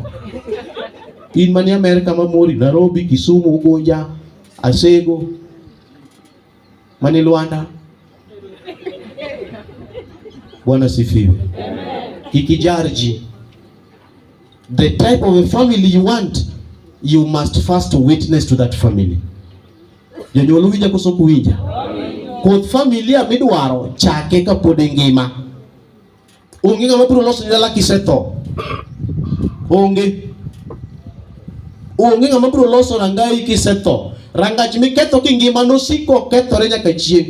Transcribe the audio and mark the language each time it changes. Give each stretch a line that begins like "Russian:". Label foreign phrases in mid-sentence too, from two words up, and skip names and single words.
Luo (Kenya and Tanzania): In mani Amerika mamori Nairobi, Kisumu, Ugunja, Asego, mani Luanda.
Swahili: Bwana sifiwe. Ikijarji.
English: The type of a family you want, you must first witness to that family.
Luo (Kenya and Tanzania): Jonyuol winja koso kuwinja. Koth familia midwaro chake kapod ngima. Onge ng'ama biro loso dala kisetho. Onge ng'ama biro loso rangai kisetho. Rangach miketho kingima nosiko kethore nyaka chieng'.